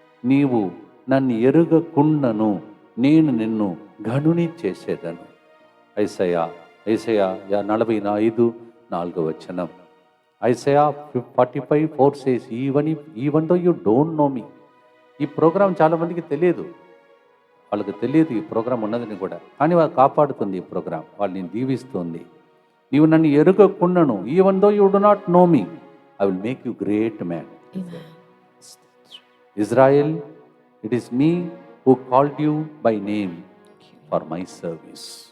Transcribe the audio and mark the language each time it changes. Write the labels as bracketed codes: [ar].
[te] నీవు నన్ను ఎరుగకుండను నేను నిన్ను గనుని చేసేదను. [en] Isaiah 45:4 Isaiah 45:4 says, even though you don't know me. [te] ఈ ప్రోగ్రాం చాలామందికి తెలియదు, వాళ్ళకి తెలియదు ఈ ప్రోగ్రాం ఉన్నదని కూడా, కానీ వాళ్ళు కాపాడుతుంది ఈ ప్రోగ్రాం, వాళ్ళని దీవిస్తుంది. నీవు నన్ను ఎరుగకుండను, [en] Even though you do not know me, I will make you great man. Israel, it is me who called you by name for my service.